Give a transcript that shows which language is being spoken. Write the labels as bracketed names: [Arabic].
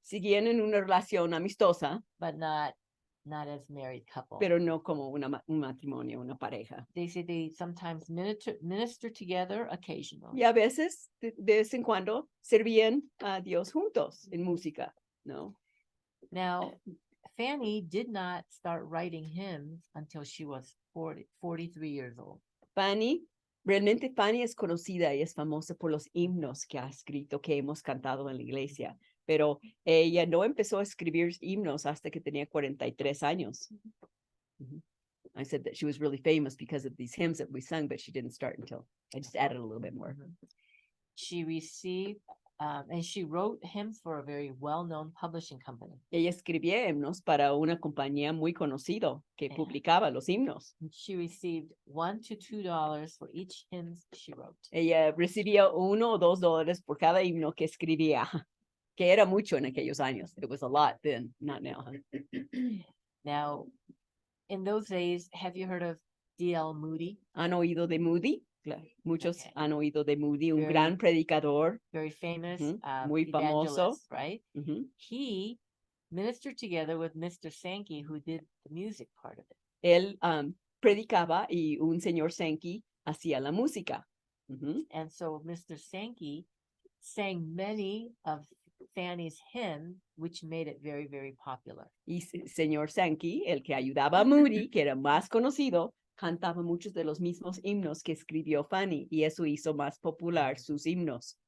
[Spanish] Siguen en una relación amistosa, [English] but not as married couple. [Spanish] pero no como un matrimonio, una pareja. [English] They say they sometimes minister together occasionally. [Spanish] Y a veces, de vez en cuando, servían a Dios juntos en música, ¿no? [English] Now, Fanny did not start writing hymns until she was 43 years old. [Spanish] Realmente Fanny es conocida y es famosa por los himnos que ha escrito, que hemos cantado en la iglesia, pero ella no empezó a escribir himnos hasta que tenía 43 años. Mhm. [English] I said that she was really famous because of these hymns that we sung, but she didn't start until, I just added a little bit more. She received, and she wrote hymns for a very well-known publishing company. [Spanish] Ella escribía himnos para una compañía muy conocida que [English] Yeah. [Spanish] publicaba los himnos. [English] She received $1 to $2 for each hymns she wrote. [Spanish] Ella recibía $1 o $2 por cada himno que escribía, que era mucho en aquellos años. [English] It was a lot then, not now. Now, in those days, have you heard of D.L. Moody? [Spanish] ¿Han oído de Moody? Muchos [English] Okay. [Spanish] han oído de Moody, un [English] Very- [Spanish] gran predicador. [English] Very famous, [Spanish] Ujú, muy famoso. [English] evangelist, right? Ujú. He ministered together with Mr. Sankey, who did the music part of it. [Spanish] Él predicaba y un señor Sankey hacía la música. Ujú. [English] And so Mr. Sankey sang many of Fanny's hymns, which made it very, very popular. [Spanish] Y señor Sankey, el que ayudaba a Moody, que era más conocido, cantaba muchos de los mismos himnos que escribió Fanny y eso hizo más popular sus himnos.